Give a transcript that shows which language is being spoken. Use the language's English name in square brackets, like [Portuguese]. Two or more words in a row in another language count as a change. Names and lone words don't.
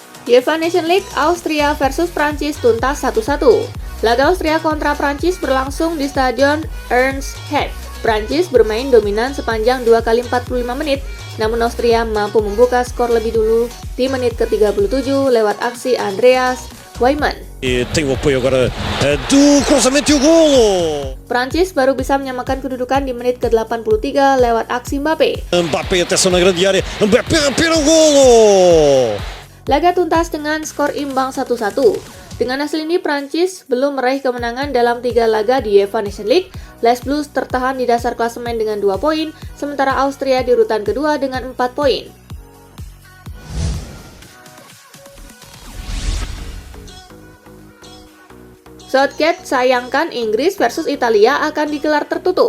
[Indonesian] UEFA Nations League, Austria versus Prancis tuntas 1-1. Laga Austria kontra Prancis berlangsung di Stadion Ernst Happ. Prancis bermain dominan sepanjang 2 kali 45 menit, namun Austria mampu membuka skor lebih dulu di menit ke-37 lewat aksi Andreas Weimann. [Portuguese] E tem o apoio agora do cruzamento e o golo. [Indonesian] Prancis baru bisa menyamakan kedudukan di menit ke-83 lewat aksi Mbappé. [Portuguese] Mbappé, atenção na grande área. Mbappé para o golo. [Indonesian] Laga tuntas dengan skor imbang 1-1. Dengan hasil ini, Prancis belum meraih kemenangan dalam 3 laga di UEFA Nations League. Les Bleus tertahan di dasar klasemen dengan 2 poin, sementara Austria di urutan kedua dengan 4 poin. Southgate sayangkan Inggris versus Italia akan digelar tertutup.